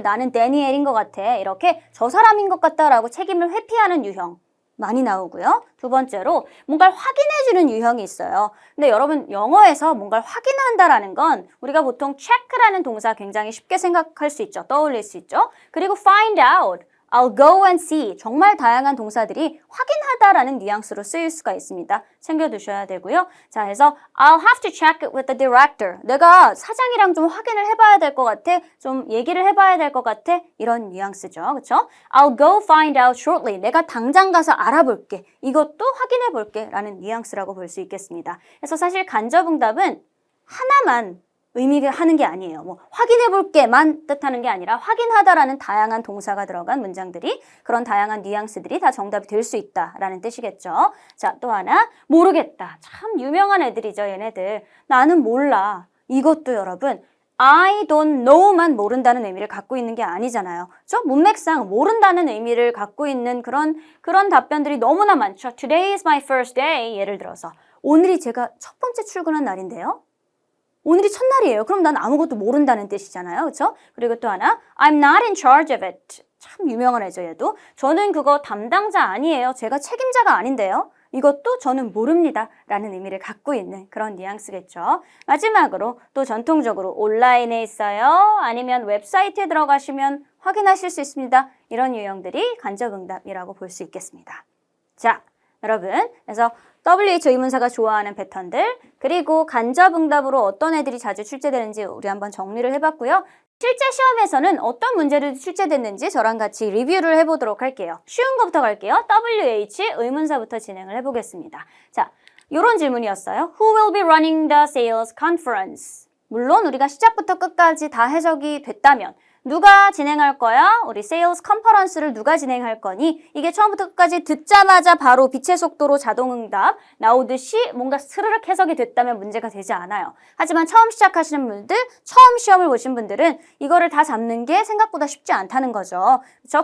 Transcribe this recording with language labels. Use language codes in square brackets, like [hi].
[ko] 나는 데니엘인 것 같아. 이렇게 저 사람인 것 같다라고 책임을 회피하는 유형 많이 나오고요. 두 번째로 뭔가를 확인해주는 유형이 있어요. 근데 여러분 영어에서 뭔가를 확인한다라는 건 우리가 보통 check라는 동사 굉장히 쉽게 생각할 수 있죠. 떠올릴 수 있죠. 그리고 [en] find out, I'll go and see. [ko] 정말 다양한 동사들이 확인하다라는 뉘앙스로 쓰일 수가 있습니다. 챙겨두셔야 되고요. 자, 그래서 [en] I'll have to check it with the director. [ko] 내가 사장이랑 좀 확인을 해봐야 될 것 같아. 좀 얘기를 해봐야 될 것 같아. 이런 뉘앙스죠. 그렇죠? [en] I'll go find out shortly. [ko] 내가 당장 가서 알아볼게. 이것도 확인해볼게. 라는 뉘앙스라고 볼 수 있겠습니다. 그래서 사실 간접응답은 하나만 의미가 하는 게 아니에요. 뭐 확인해볼게만 뜻하는 게 아니라 확인하다라는 다양한 동사가 들어간 문장들이 그런 다양한 뉘앙스들이 다 정답이 될 수 있다라는 뜻이겠죠. 자, 또 하나 모르겠다. 참 유명한 애들이죠. 얘네들. 나는 몰라. 이것도 여러분 [en] I don't know [ko] 만 모른다는 의미를 갖고 있는 게 아니잖아요. 그렇죠? 문맥상 모른다는 의미를 갖고 있는 그런 답변들이 너무나 많죠. [en] Today is my first day. [ko] 예를 들어서 오늘이 제가 첫 번째 출근한 날인데요. 오늘이 첫날이에요. 그럼 난 아무것도 모른다는 뜻이잖아요. 그렇죠? 그리고 또 하나 [en] I'm not in charge of it. [ko] 참 유명한 애죠, 얘도. 저는 그거 담당자 아니에요. 제가 책임자가 아닌데요. 이것도 저는 모릅니다. 라는 의미를 갖고 있는 그런 뉘앙스겠죠. 마지막으로 또 전통적으로 온라인에 있어요. 아니면 웹사이트에 들어가시면 확인하실 수 있습니다. 이런 유형들이 간접응답이라고 볼 수 있겠습니다. 자, 여러분, 그래서 WH 의문사가 좋아하는 패턴들, 그리고 간접응답으로 어떤 애들이 자주 출제되는지 우리 한번 정리를 해봤고요. 실제 시험에서는 어떤 문제들이 출제됐는지 저랑 같이 리뷰를 해보도록 할게요. 쉬운 것부터 갈게요. WH 의문사부터 진행을 해보겠습니다. 자, 이런 질문이었어요. [en] Who will be running the sales conference? [ko] 물론 우리가 시작부터 끝까지 다 해석이 됐다면 누가 진행할 거야? 우리 세일즈 컨퍼런스를 누가 진행할 거니? 이게 처음부터 끝까지 듣자마자 바로 빛의 속도로 자동응답 나오듯이 뭔가 스르륵 해석이 됐다면 문제가 되지 않아요. 하지만 처음 시작하시는 분들, 처음 시험을 보신 분들은 이거를 다 잡는 게 생각보다 쉽지 않다는 거죠. 그렇죠?